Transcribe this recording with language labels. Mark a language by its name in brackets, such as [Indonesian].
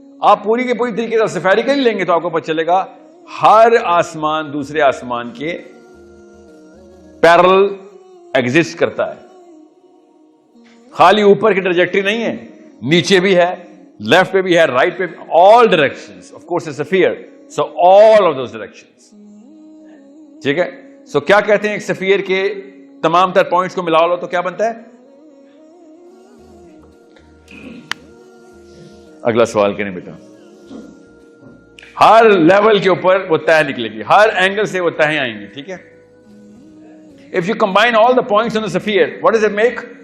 [Urdu] آپ پوری کے پوری طریقے سے سفیریکلی لیں گے تو آپ کو پتہ چلے گا ہر آسمان دوسرے آسمان کے پیرل ایگزسٹ کرتا ہے. خالی اوپر کی ٹریجیکٹری نہیں ہے, نیچے بھی ہے, لیفٹ پہ بھی ہے, رائٹ پہ بھی, [English] all directions. Of course it's a sphere, so all of those directions. [Urdu] ٹھیک ہے, سو کیا کہتے ہیں ایک سفیر کے تمام تر پوائنٹس کو ملا لو تو کیا بنتا ہے؟ اگلا سوال کریں بیٹا. ہر لیول کے اوپر وہ تہ نکلے گی, ہر اینگل سے وہ تہیں آئیں گی. ٹھیک ہے, [English] if you combine all the points on the sphere, what does it make?